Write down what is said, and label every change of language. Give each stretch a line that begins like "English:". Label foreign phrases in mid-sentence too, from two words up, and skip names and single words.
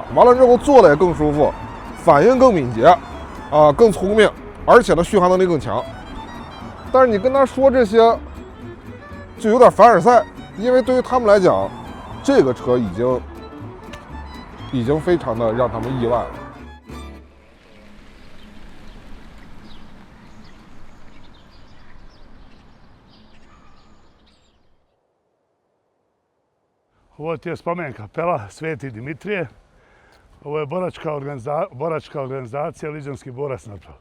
Chinese: 完了之后坐的也更舒服，反应更敏捷，啊，更聪明，而且呢续航能力更强。但是你跟他说这些，就有点凡尔赛，因为对于他们来讲，这个车已经非常的让他们意外了。
Bosnian: Ovo ti je spomen kapela Sveti Dimitrije. Ovo je boračka organizacija Liđanski borac napravila.